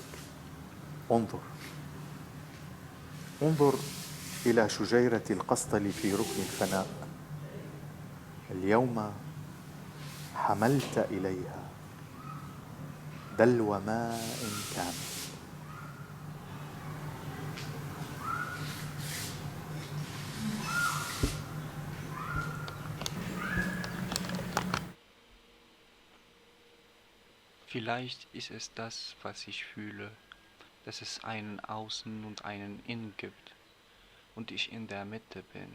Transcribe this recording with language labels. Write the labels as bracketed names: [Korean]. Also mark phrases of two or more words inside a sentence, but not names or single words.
[Arabic] انظر، انظر إلى شجيرة القسطل في ركن الفناء. اليوم حملت إليها دلو ماء كامل. [German] Vielleicht ist es das, was ich fühle, dass es einen Außen und einen Innen gibt und ich in der Mitte bin.